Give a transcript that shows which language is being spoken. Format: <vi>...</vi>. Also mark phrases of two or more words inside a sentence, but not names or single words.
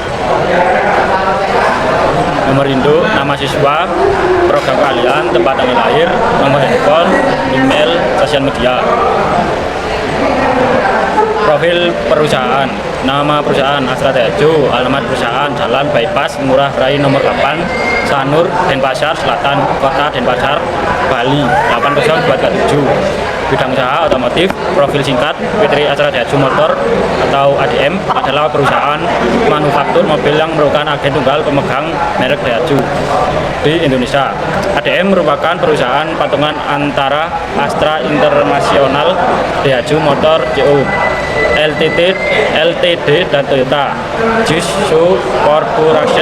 <id>Nomor induk, nama siswa, program keahlian, tempat tanggal lahir, nomor handphone, email, sosial media. Profil perusahaan, nama perusahaan Astra Tejo, alamat perusahaan Jalan Bypass Ngurah Rai nomor 8, Sanur, Denpasar Selatan, Kota Denpasar, Bali 80237. Bidang usaha otomotif. Profil singkat PT Astra Tejo Motor atau ADM adalah perusahaan manufaktur mobil yang merupakan agen tunggal pemegang merek Daihatsu di Indonesia. ADM merupakan perusahaan patungan antara Astra International, Daihatsu Motor CO Ltd dan Toyota Jisu Corporation.</id>